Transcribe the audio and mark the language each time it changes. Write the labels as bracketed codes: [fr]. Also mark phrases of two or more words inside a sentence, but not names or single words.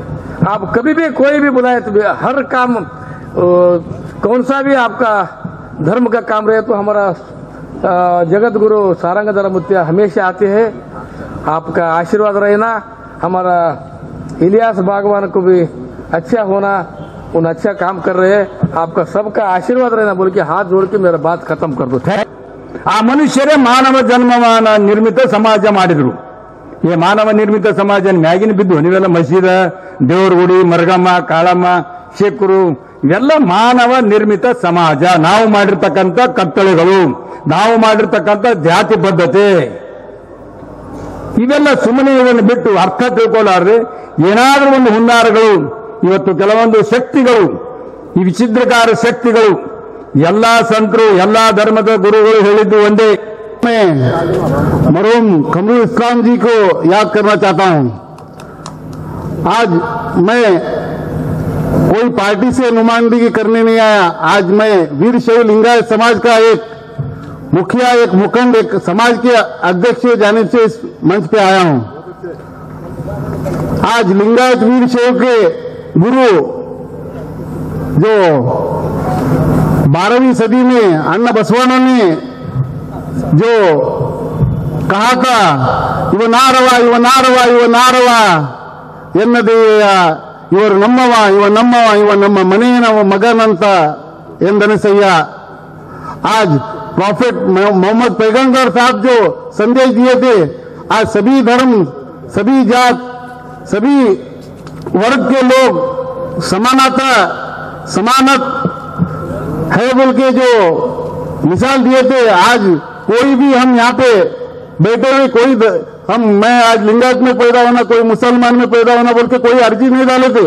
[hi] आप कभी भी कोई भी बुलाए तो हर काम, कौन सा भी आपका धर्म का काम रहे तो हमारा जगत गुरु सारंगधर मुत्या हमेशा आते हैं। आपका आशीर्वाद रहना, हमारा इलियास बागवान को भी अच्छा होना, उन अच्छा काम कर रहे हैं, आपका सबका आशीर्वाद रहना बोल के हाथ जोड़ के मेरा बात खत्म कर दो। [kn] ಆ ಮನುಷ್ಯರೇ ಮಾನವ ಜನ್ಮವಾನ ನಿರ್ಮಿತ ಸಮಾಜ ಮಾಡಿದ್ರು. ಈ ಮಾನವ ನಿರ್ಮಿತ ಸಮಾಜ ಮ್ಯಾಗಿನ ಬಿದ್ದು ನೀವೆಲ್ಲ ಮಸೀದ, ದೇವ್ರ ಗುಡಿ, ಮರಗಮ್ಮ, ಕಾಳಮ್ಮ, ಶೇಖರು, ಇವೆಲ್ಲ ಮಾನವ ನಿರ್ಮಿತ ಸಮಾಜ. ನಾವು ಮಾಡಿರ್ತಕ್ಕಂಥ ಕತ್ತಳೆಗಳು, ನಾವು ಮಾಡಿರ್ತಕ್ಕಂಥ ಜಾತಿ ಪದ್ಧತಿ, ಇವೆಲ್ಲ ಸುಮ್ಮನೆ ಇದನ್ನು ಬಿಟ್ಟು ಅರ್ಥ ತಿಳ್ಕೊಳ್ಳಾರ್ರೆ ಏನಾದರೂ ಒಂದು ಹುನ್ನಾರಗಳು, ಇವತ್ತು ಕೆಲವೊಂದು ಶಕ್ತಿಗಳು, ಈ ವಿಚಿದ್ರಕಾರ ಶಕ್ತಿಗಳು, ಎಲ್ಲಾ ಸಂತರು, ಎಲ್ಲಾ ಧರ್ಮದ ಗುರುಗಳು ಹೇಳಿದ್ದು ಒಂದೇ. [hi] मैं मरहूम कमरुल इस्लाम जी को याद करना चाहता हूं। आज मैं कोई पार्टी से नुमाइंदगी करने नहीं आया। आज मैं वीरशैव लिंगायत समाज का एक मुखिया, एक मुखंड, एक समाज के अध्यक्ष की जानिब से इस मंच पे आया हूं। आज लिंगायत वीरशैव के गुरु जो 12वीं सदी में अण्णा बसवಣ್ण ने जो कहा था, [kn] ಇವ ನಾರವ ಇವ ನಾರವ ಇವ ನಾರವ ಎನ್ನದೆಯ ಇವರು ನಮ್ಮವ ಇವ ನಮ್ಮವ ಇವ ನಮ್ಮ ಮನೆಯನವ ಮಗನಂತ ಎಂದನಿಸಯ್ಯ। [hi] आज प्रॉफिट मोहम्मद पैगंबर साहब जो संदेश दिए थे, आज सभी धर्म, सभी जात, सभी वर्ग के लोग समानता समानत है बोल के जो मिसाल दिए थे, आज कोई भी हम यहाँ पे बैठे हुए कोई मैं आज लिंगायत में पैदा होना, कोई मुसलमान में पैदा होना बोल के कोई अर्जी नहीं डाले थे।